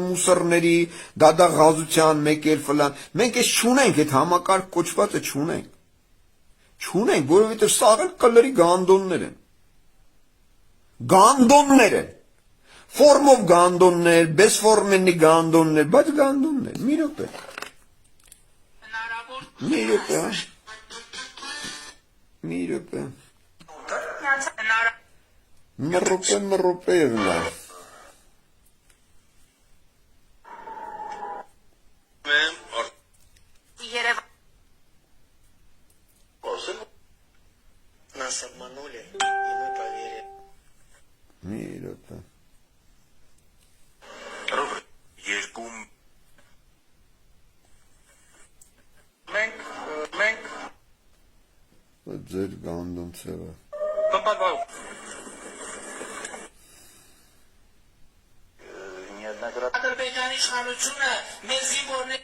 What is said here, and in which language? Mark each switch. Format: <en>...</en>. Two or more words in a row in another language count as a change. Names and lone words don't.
<hy>մուսորների, դադաղազության, մեկ էլ ֆլան, մենք այս չունենք, այդ համակարգ կոչվածը չունենք։ Չունենք, որովհետև սաղ էլ կլերի գանդոններ են։ Գանդոններ են։ Ֆորմով գանդոններ, բեսֆորմենի գանդոններ, բայց գանդոններ, մի րոպե։ Մի րոպե, մի րոպե։ Մի րոպե վնա։</hy> <ru>Нас обманули, и мы поверили.</ru> <hy>Մի րոպե։ Երկու Մենք Ձեր գանդոն ցեղը։ Ադրբեջանի իշխանությունը մեր զինվորներ</hy>